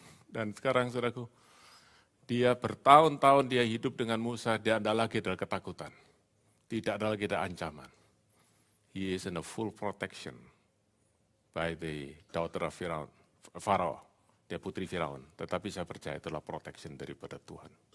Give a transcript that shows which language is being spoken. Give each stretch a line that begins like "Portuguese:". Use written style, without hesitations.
Indonesian: Dan sekarang saudaraku, dia bertahun-tahun dia hidup dengan Musa, dia tidak lagi ada ketakutan. Tidak ada lagi ada ancaman.
English: He is in a full protection by the daughter of Pharaoh,
Indonesian: dia putri Firaun. Tetapi saya percaya itulah protection daripada Tuhan.